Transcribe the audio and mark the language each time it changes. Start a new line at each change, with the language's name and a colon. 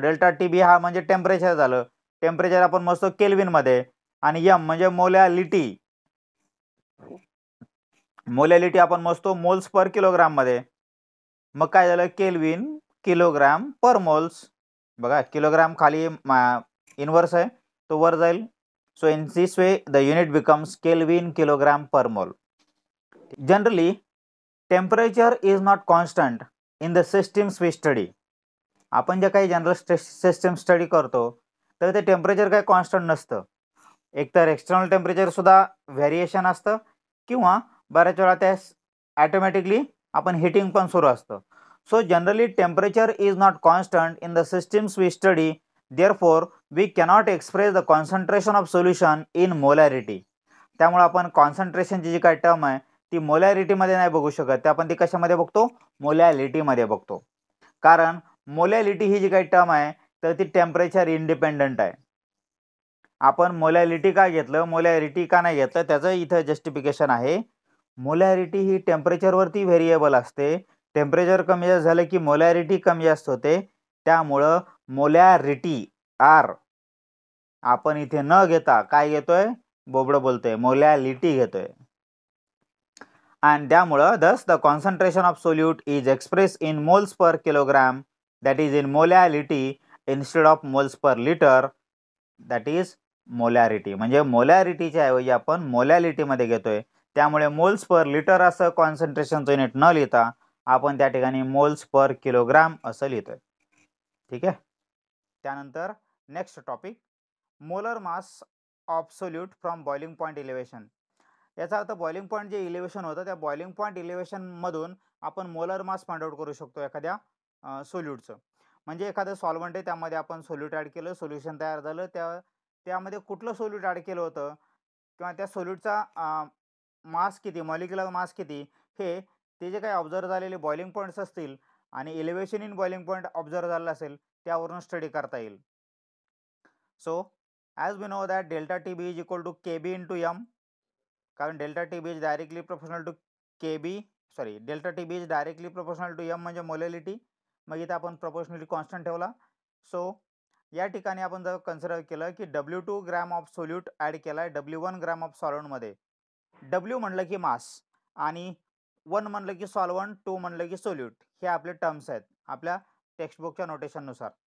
Marathi: Delta T बी हा म्हणजे temperature झालं, टेम्परेचर आपण मोजतो केल्विन मध्ये, आणि एम म्हणजे मोलॅलिटी, मोलॅलिटी आपण मोजतो मोल्स पर किलोग्राम मध्ये. मग काय झालं केल्विन किलोग्राम पर मोल्स. बघा किलोग्राम खाली इनवर्स आहे तो वर जाईल.
English: So in this way the unit becomes kelvin kilogram per mole. Generally temperature is not constant in the systems we study.
Marathi: आपण जे काही जनरल सिस्टम स्टडी करतो तर ते टेम्परेचर काही कॉन्स्टंट नसतं. एकतर एक्सटर्नल टेम्परेचर सुद्धा व्हेरिएशन असतं किंवा बऱ्याच वेळा त्या ऑटोमॅटिकली आपण हिटिंग पण सुरू असतं.
English: So generally temperature is not constant in the systems we study, therefore we cannot express the concentration of solution in molarity.
Marathi: त्यामुळे आपण कॉन्सन्ट्रेशनची जी काही टर्म आहे ती मोलॅरिटी मध्ये नाही बघू शकत, ते आपण ती कशामध्ये बघतो, मोलॅलिटी मध्ये बघतो. कारण मोलॅलिटी ही जी काही टर्म आहे तर ती टेम्परेचर इंडिपेंडंट आहे. आपण मोलॅलिटी का घेतलं, मोलॅरिटी का नाही घेतलं, त्याचं इथं जस्टिफिकेशन आहे. मोलॅरिटी ही टेम्परेचरवरती व्हेरिएबल असते, टेम्परेचर कमी जास्त झालं की मोलॅरिटी कमी जास्त होते, त्यामुळं मोलॅरिटी आर आपण इथे न घेता काय घेतोय, बोबडं बोलतोय, मोलॅलिटी घेतोय. आणि त्यामुळं
English: thus the concentration of solute is expressed in moles per kilogram that is in molality instead of moles per liter, that is molarity.
Marathi: म्हणजे मोलॅरिटीच्या ऐवजी आपण मोलॅलिटी मध्ये घेतोय, त्यामुळे मोल्स पर लिटर असं कॉन्सन्ट्रेशनचं युनिट न लिहिता आपण त्या ठिकाणी मोल्स पर किलोग्राम असं लिहितोय. ठीक आहे. त्यानंतर next topic, molar mass of solute from boiling point elevation. याचा अर्थ बॉइलिंग पॉईंट जे इलेव्हेशन होतं त्या बॉइलिंग पॉईंट इलेव्हेशन मधून आपण मोलर मास फाइंड आउट करू शकतो एखाद्या सोल्यूटचं. म्हणजे एखादं सॉल्व्हंट आहे, त्यामध्ये आपण सोल्यूट ॲड केलं, सोल्युशन तयार झालं, त्यामध्ये कुठलं सोल्यूट ॲड केलं होतं किंवा त्या सोल्यूटचा मास किती, मॉलिक्युलर मास किती, हे ते जे काही ऑब्झर्व झालेले बॉइलिंग पॉईंट्स असतील आणि elevation in boiling point observe झालेला असेल त्यावरून स्टडी करता येईल.
English: So as we know that delta T B is equal to K B into M, कारण delta T B is directly proportional to K B, sorry delta T B is directly proportional to M म्हणजे molality.
Marathi: मग इथे आपण proportionally constant ठेवला. So या ठिकाणी आपण जर कन्सिडर केलं की W2 gram of solute add केला आहे W1 ग्रॅम ऑफ सॉल्वंटमध्ये. W म्हणलं की मास आणि 1 म्हणलं की सॉल्वंट, 2 म्हणलं की सोल्यूट, हे आपले टर्म्स आहेत आपल्या टेक्स्टबुकच्या नोटेशननुसार.